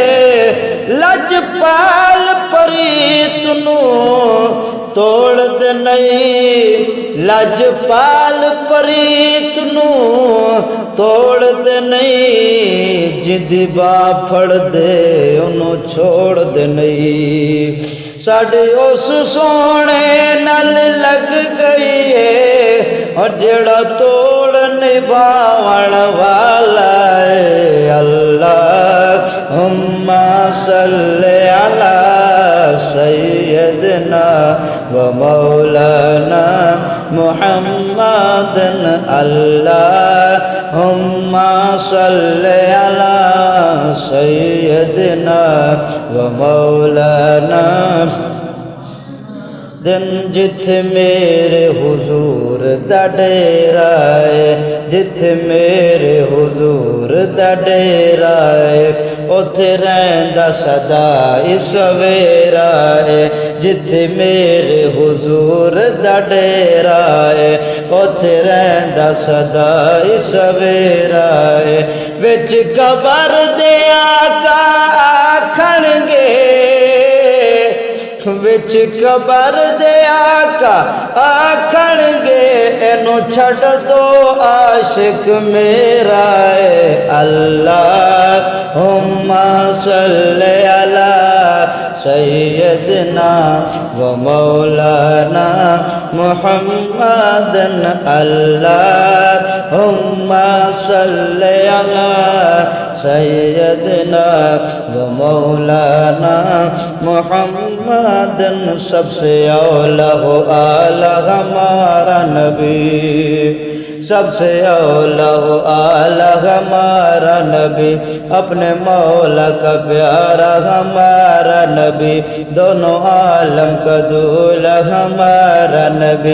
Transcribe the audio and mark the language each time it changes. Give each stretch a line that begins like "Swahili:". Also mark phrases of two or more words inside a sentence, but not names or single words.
Punjabi: لجپال پریت نوں توڑ دے نہیں، لجپال پریت نوں توڑ دے نہیں. جہدی باں پھڑ دے اونہوں چھوڑ دے نہیں. ساڈی اس سوہنے نال لگ گئی ہے، اور جیہڑا توڑ نبھاون والا ہے.
Arabic: اللهم صل على سيدنا و مولانا محمد. اللهم صل على سيدنا و مولانا.
Punjabi: دن جتھے میرے حضور دا ڈیرا ہے، جتھے میرے حضور دا ڈیرا ہے، اوتھے رہندا سدا سویرا ہے. جتھے میرے حضور دا ڈیرا ہے، اوتھے رہندا سدا سویرا ہے. وچ قبر دے آقا آکھݨ گے، وچ قبر دے آقا آکھݨ گے، اینوں چھڈ دو عاشق میرا ہے.
Arabic: اللهم صل على سيدنا و مولانا محمد. اللهم صل على سيدنا و مولانا محمد.
Urdu: سب سے اولیٰ ہو اعلیٰ ہمارا نبی، سب سے اولیٰ ہو اعلیٰ ہمارا نبی، اپنے مولا کا پیارا ہمارا نبی، دونوں عالم کا دولہا ہمارا نبی.